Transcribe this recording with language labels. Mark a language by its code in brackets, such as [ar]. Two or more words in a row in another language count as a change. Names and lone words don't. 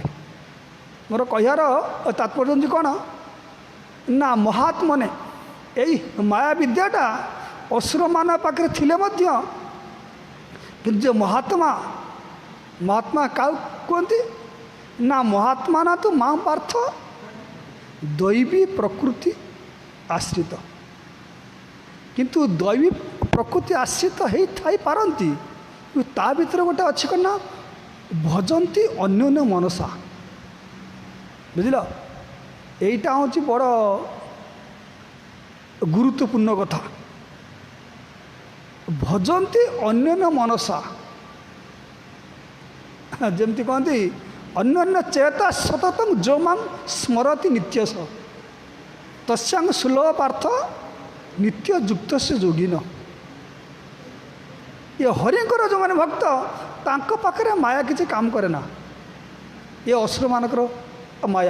[or] ମୋର କହିବାର ତାତ୍ପର୍ଯ୍ୟ ହେଉଛି କ'ଣ ନା, ମହାତ୍ମାନେ ଏଇ ମାୟା ବିଦ୍ୟାଟା ଅସୁରମାନଙ୍କ ପାଖରେ ଥିଲେ ମଧ୍ୟ, କିନ୍ତୁ ଯେ ମହାତ୍ମା କାହାକୁ କୁହନ୍ତି ନା, [sa] ମହାତ୍ମା ନା ତୁ ମା ପାର୍ଥ ଦୈବୀ ପ୍ରକୃତି ଆଶ୍ରିତ। [or] କିନ୍ତୁ ଦୈବୀ ପ୍ରକୃତି ଆଶ୍ରିତ ହେଇଥାଇପାରନ୍ତି, କିନ୍ତୁ ତା ଭିତରେ ଗୋଟେ ଅଛି କ'ଣ ନା, [sa] ଭଜନ୍ତି ଅନ୍ୟନ୍ୟ ମନସା। [or] ବୁଝିଲ? [bn] এইটা হচ্ছে বড় গুরুত্বপূর্ণ কথা। [sa] ভজନ୍ତି ଅନ୍ୟନ୍ୟ ମନସା, [or] ଯେମିତି କହନ୍ତି [sa] ଅନ୍ୟନ୍ୟ ଚେତା ସତତଂ ଯୋମାଂ ସ୍ମରତି ନିତ୍ୟସ ତସ୍ୟାଂ ସୁଲଭ ପାର୍ଥ ନିତ୍ୟ ଯୁକ୍ତସ୍ୟ ଯୋଗିନ। [or] ଏ ହରିଙ୍କର ଯେଉଁମାନେ ଭକ୍ତ, ତାଙ୍କ ପାଖରେ ମାୟା କିଛି କାମ କରେ ନା, ଏ ଅସୁରମାନଙ୍କର ମାୟା।